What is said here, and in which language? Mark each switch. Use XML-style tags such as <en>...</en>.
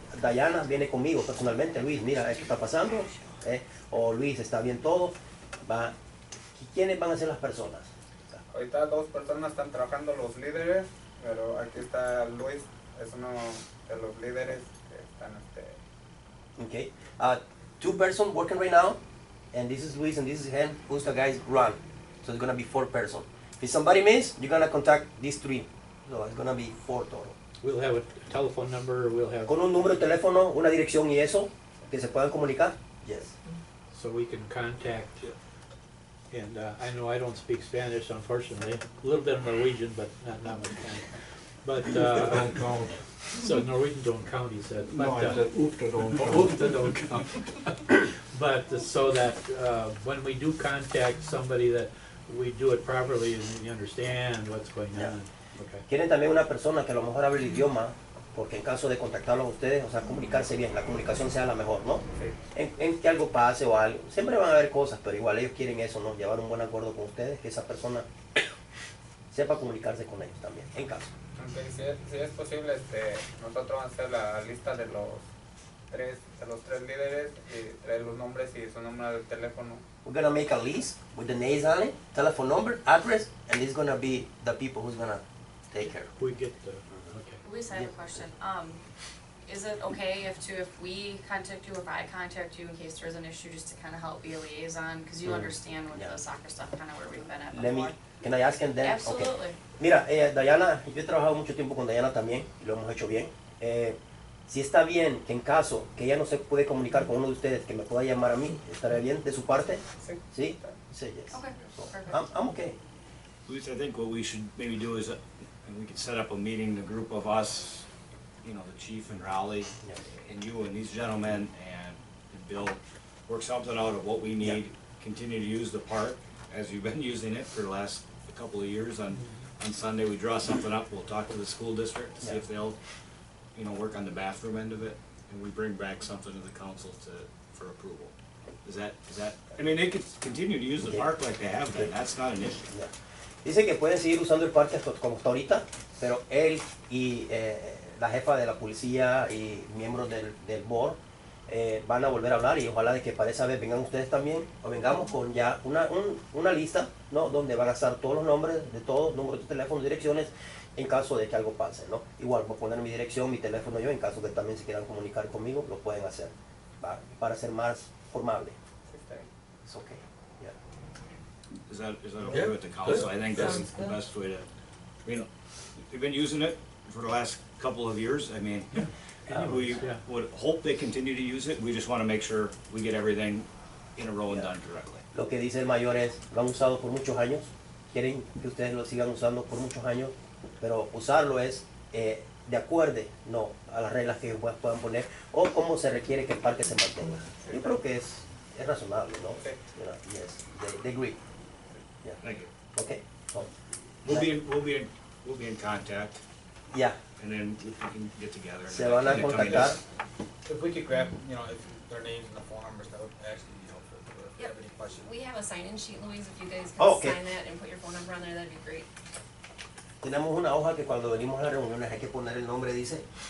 <es>Dayana viene conmigo personalmente, Luis, mira, esto está pasando, o Luis, está bien todo, va. ¿Quiénes van a ser las personas? Ahorita 2 personas están trabajando, los líderes, pero aquí está Luis, es uno de los líderes que están</es> <en>Okay. 2 persons working right now, and this is Luis and this is him, who's the guys run. So it's gonna be 4 persons. If somebody miss, you're gonna contact these 3. So it's gonna be 4 total. We'll have a telephone number, we'll have,</en> <es>Con un número de teléfono, una dirección y eso, que se puedan comunicar.</es> <en>Yes. so we can contact. And I know I don't speak Spanish, unfortunately, a little bit of Norwegian, but not much Spanish. But, Don't count. so Norwegian don't count, he said. No, But, I said oofta don't count. Oofta don't count. But so that when we do contact somebody, that we do it properly and we understand what's going on. Okay.</en> <es>Quieren también una persona que a lo mejor hable el idioma, porque en caso de contactarlos a ustedes, o sea, comunicarse bien, la comunicación sea la mejor, ¿no? En que algo pase o algo, siempre van a haber cosas, pero igual ellos quieren eso, ¿no? Llevar un buen acuerdo con ustedes, que esa persona sepa comunicarse con ellos también, en caso. Okay, si es posible, nosotros vamos a hacer la lista de los 3 líderes y traer los nombres y su número de teléfono.</es> <en>We're gonna make a list with the names on it, telephone number, address, and it's gonna be the people who's gonna take care. We get the, okay. Luis, I have a question. Is it okay if we contact you, if I contact you in case there's an issue, just to kind of help be a liaison? Because you understand with Yeah. the soccer stuff, kind of where we've been at Let me, before. can I ask him then? Absolutely. Okay.</en> <es>Mira, Dayana, yo he trabajado mucho tiempo con Dayana también, y lo hemos hecho bien. Si está bien que en caso que ella no se puede comunicar con uno de ustedes, que me pueda llamar a mí, ¿estaría bien de su parte? Sí. ¿Sí?</es> <en>Say yes. Okay, So, perfect. I'm okay. Luis, I think what we should maybe do is, we could set up a meeting, the group of us, you know, the chief and Raleigh, Yeah. and you and these gentlemen, and Bill, work something out of what we need, continue to use the park, as you've been using it for the last couple of years. On Sunday, we draw something up, we'll talk to the school district to see if they'll, you know, work on the bathroom end of it, and we bring back something to the council for approval. Is that, I mean, they could continue to use the park like they have been, that's not an issue. Yeah.</en> <es>Dice que pueden seguir usando el parque como está ahorita, pero él y la jefa de la policía y miembros del board van a volver a hablar, y ojalá de que para esa vez vengan ustedes también, o vengamos con ya una lista, ¿no? Donde van a estar todos los nombres de todos, números de teléfono, direcciones, en caso de que algo pase, ¿no? Igual voy a poner mi dirección, mi teléfono yo, en caso que también se quieran comunicar conmigo, lo pueden hacer, ¿va? Para ser más formable.</es> <en>It's okay. Yeah. Is that okay with the council? I think that's Sounds the good. best way to, you know, we've been using it for the last couple of years. I mean, we Yeah. would hope they continue to use it. We just want to make sure we get everything in a row and done correctly.</en> <es>Lo que dice el mayor es, lo han usado por muchos años, quieren que ustedes lo sigan usando por muchos años, pero usarlo es de acuerdo, no, a las reglas que ellos puedan poner, o cómo se requiere que el parque se mantenga. Yo creo que es razonable, ¿no? Sí.</es> <en>You know, yes, they agree. Yeah. Thank you. Okay. So, We'll be in contact, yeah, and then we can get together. and</en> <es>se van a</es> <en>then come in.</en> <es>contactar.</es> <en>If we could grab, you know, if their names in the phone numbers, that would actually be helpful if you have any questions. We have a sign-in sheet, Louise, if you guys Oh, can okay. sign that and put your phone number on there, that'd be great.</en> <es>Tenemos una hoja que cuando venimos a las reuniones hay que poner el nombre, dice.</es>